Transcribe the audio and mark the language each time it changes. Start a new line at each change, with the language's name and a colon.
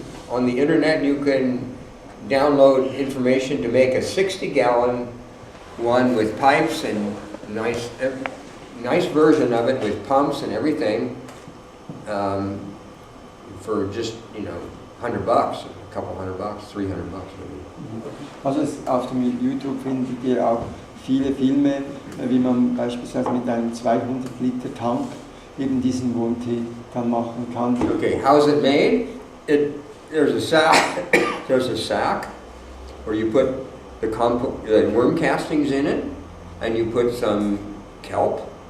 English: On the internet you can download information to make a 60-gallon one with pipes and nice version of it with pumps and everything for just $100, a couple $100, $300 maybe.
German: Also auf dem YouTube findet ihr auch viele Filme, wie man beispielsweise mit einem 200 Liter Tank eben diesen Wurmtee dann machen kann.
English: Okay, how's it made? There's a sack where you put the worm castings in it, and you put some kelp.